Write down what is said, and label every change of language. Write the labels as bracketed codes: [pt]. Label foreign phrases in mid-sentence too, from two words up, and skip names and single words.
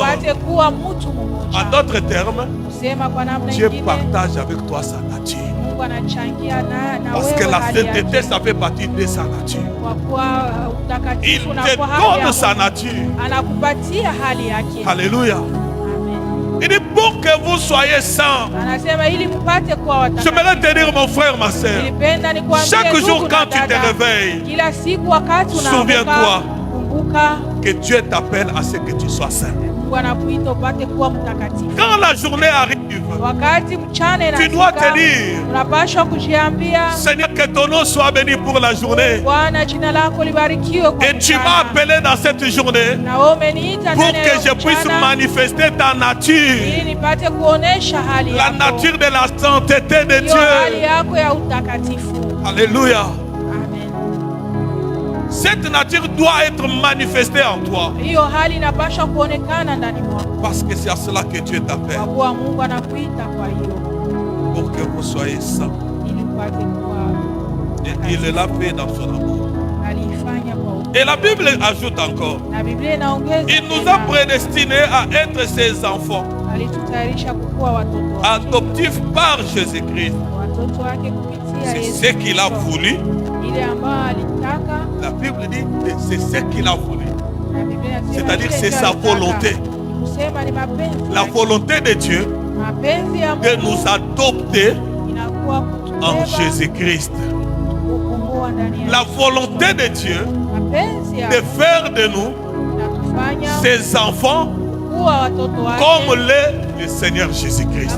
[sw] upate kuwa mtu mmoja. [fr] En d'autres termes, [sw] Kusema kwa namna [fr] Dieu [sw] nyingine, [fr] partage avec toi sa nature. [sw] Mungu anachangia na [fr] Parce [sw] wewe [fr] que la [sw] hali yake. [fr] sainteté, ça fait partie de sa nature. [sw] Kwa kuwa [fr] Il [sw] utakatifu [fr] te [sw] unakuwa hali ya [fr] donne sa [sw] Mungu. [fr] nature. [sw] Anakupatia hali yake. [fr] Alléluia. Amen. Il dit pour que vous soyez saints. [sw] Anasema ili mpate kuwa watakatifu. [fr] J'aimerais te dire, mon frère, ma soeur, [sw] Nilipenda nikwambie [fr] chaque [sw] ndugu [fr] jour [sw] na [fr] quand tu te [sw] dada, [fr] réveilles, [sw] kila siku wakati [fr] Souviens-toi. [sw] unaamka, kumbuka [fr] que Dieu t'appelle à ce que tu sois saint. [sw] Mungu anakuita upate kuwa mtakatifu. [fr] Quand la journée arrive, [sw] Wakati mchana [fr] tu dois te [sw] inafika, [fr] dire, [sw] unapaswa kujiambia, [fr] Seigneur, que ton nom soit béni pour la journée. [sw] Bwana, jina lako libarikiwe kwa [fr] Et tu m'as [sw] mchana. [fr] appelé dans cette journée [sw] Na wewe umeniita [fr] pour [sw] ndani ya [fr] que je [sw] hiyo [fr] puisse [sw] mchana, [fr] manifester ta [sw] ili [fr] nature, [sw] nipate kuonesha hali [fr] la [sw] yako, [fr] nature de la sainteté de [sw] hiyo hali [fr] Dieu. [sw] yako ya utakatifu. [fr] Alléluia. Amen. Cette nature doit être manifestée en toi [sw] Hiyo hali inapaswa kuonekana ndani mwako, [fr] parce que c'est à cela que Dieu [sw] kwa [fr] t'appelle, [sw] kuwa Mungu anakuita kwa hiyo, [fr] pour que vous soyez saints. [sw] ili upate kuwa. [fr] Et il l'a fait dans son amour. [sw] Aliifanya kwa upendo. [fr] Et la Bible ajoute encore, [sw] Na Biblia inaongeza [fr] il nous [sw] tena, [fr] a prédestinés à être ses enfants, [sw] alitutayarisha kukuwa watoto wake, [fr] adoptifs par Jésus-Christ. [sw] watoto wake kupitia [fr] C'est [sw] Yesu [fr] ce qu'il a [sw] Kristo. [fr] voulu. [sw] Ile ambayo alitaka, [fr] La Bible dit que c'est ce qu'il a voulu. C'est-à-dire c'est sa volonté. La volonté de Dieu de nous adopter en Jésus-Christ. La volonté de Dieu de faire de nous ses enfants comme le Seigneur Jésus-Christ.